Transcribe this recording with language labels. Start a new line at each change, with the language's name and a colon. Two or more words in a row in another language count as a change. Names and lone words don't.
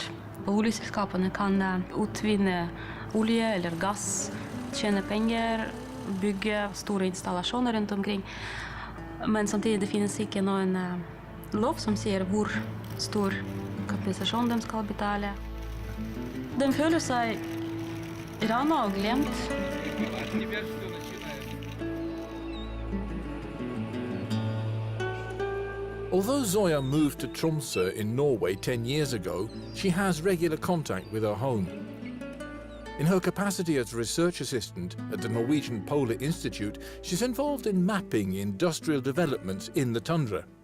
Norwegian: Oljeselskapene kan utvinne olje eller gass, tjene penger, bygge store installasjoner rundt omkring. Men samtidig det finnes ikke noen lov som sier hvor stor kompensasjon de skal betale. De føler seg rana og glemt.
English: Although Zoya moved to Tromsø in Norway 10 years ago, she has regular contact with her home. In her capacity as research assistant at the Norwegian Polar Institute, she's involved in mapping industrial developments in the tundra.